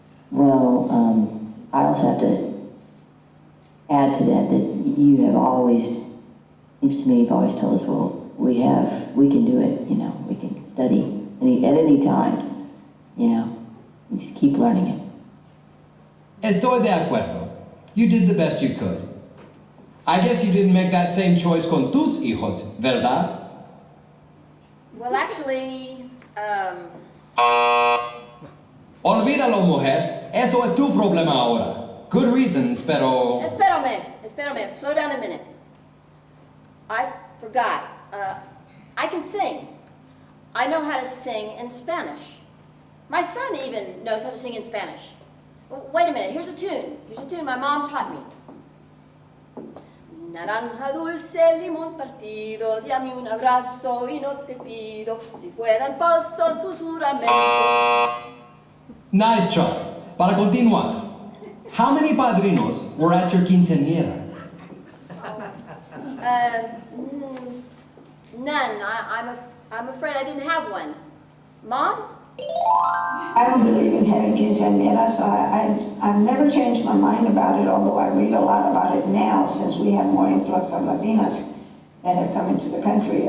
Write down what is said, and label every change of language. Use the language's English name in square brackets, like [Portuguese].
[English] Well, I also have to add to that you have always, seems to me, you've always told us, well, we can do it, you know, we can study at any time, you know, you just keep learning it. [Spanish] Estoy de acuerdo. [English] You did the best you could. I guess you didn't make that same choice [Spanish] con tus hijos, ¿verdad? [English] Well, actually, [Spanish] Olvídalo, mujer. Eso es tu problema ahora. [English] Good reasons, pero... Espérame, slow down a minute. I forgot. I can sing. I know how to sing in Spanish. My son even knows how to sing in Spanish. Wait a minute, here's a tune my mom taught me. [Spanish] Naranja dulce, limón partido, dame un abrazo y no te pido, si fueran falsos sus juramentos. [English] Nice try. [Spanish] Para continuar, [English] how many padrinos were at your quinceañera? None. I'm afraid I didn't have one. Mom? I don't believe in having quinceañeras. I've never changed my mind about it, although I read a lot about it now since we have more influx of Latinas that have come into the country.